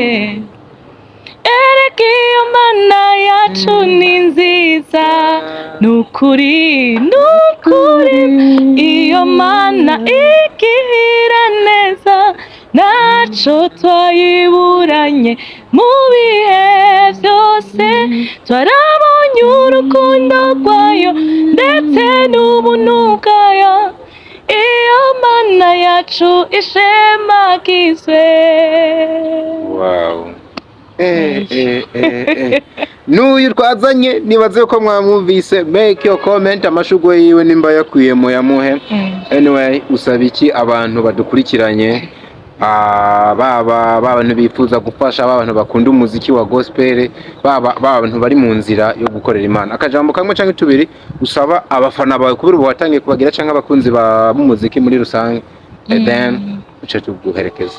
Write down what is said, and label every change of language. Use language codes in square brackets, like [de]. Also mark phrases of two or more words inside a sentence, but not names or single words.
[rn] erega iyo Mana yacu ni nziza nukuri iyo Mana igira neza naco twayiburanye mu bihe byose twarabonye urukundo rwayo ndetse n'ubuntu bwayo iyo Mana yacu ishemagizwe wow n'uyu twazanye nibaze ko mwamwumvise [en] make your comment [rn] amashugwe yiwe nimba yakwiye mu yamuhe anyway usaba iki abantu badukurikiranye baba abantu bifuza gufasha abantu bakunda umuziki wa gospel baba abantu bari mu nzira yo gukorera Imana akajambo kamwe canke tubiri usaba abafana bawe kubera ubu watangiye kubagira canke abakunzi ba muziki muri rusange then uce tuguherekeza